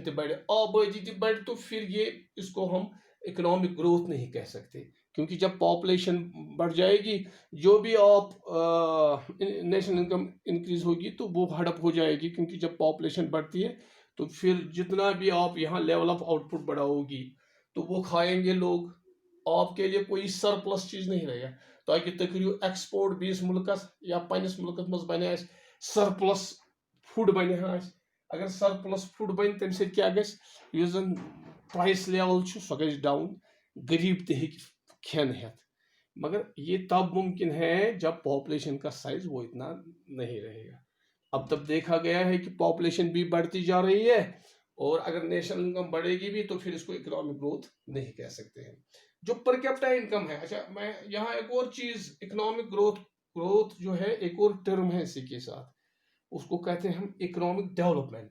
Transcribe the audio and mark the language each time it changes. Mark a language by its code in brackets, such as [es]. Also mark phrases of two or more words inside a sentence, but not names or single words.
[ur] تو بڑھے، آبادی تو بڑھے، تو پھر یہ اس کو ہم [en] economic growth [ur] نہیں کہہ سکتے، کیونکہ جب پاپولیشن بڑھ جائے گی، جو بھی آپ [en] national income [ur] انکریز ہوگی تو وہ ہڑپ ہو جائے گی، کیونکہ جب پاپولیشن بڑھتی ہے تو پھر جتنا بھی آپ یہاں [en] level of output [ur] بڑھاؤ گی تو وہ کھائیں گے لوگ، آپ کے لیے کوئی سرپلس چیز نہیں رہے گا. [ks] تاکہ تِم کَرِیو ایکسپورٹ بییس مُلکس یا پننِس مُلکس منز بنِہ [en] surplus food [ks] بنِہ، اگر [en] surplus food [ks] بنِہ تمہِ سٟتۍ کیا گَژھ [en] price level [ks] سُہ گَژھ ڈاؤن، غریب تہٕ کھیٚن ہیٚتھ. [ur] مگر یہ تب ممکن ہے جب پاپولیشن کا سائز وہ اتنا نہیں رہے گا. اب تب دیکھا گیا ہے کہ پاپولیشن بھی بڑھتی جا رہی ہے، اور اگر [en] national income [ur] بڑھے گی بھی تو پھر اس کو [en] economic growth [ur] نہیں کہہ سکتے ہیں. جو [en] per capita income [ur] ہے، اچھا میں یہاں ایک اور چیز, [en] economic growth [ur] جو ہے ایک اور ٹرم ہے اسی کے ساتھ، اس کو کہتے ہیں ہم [en] economic development.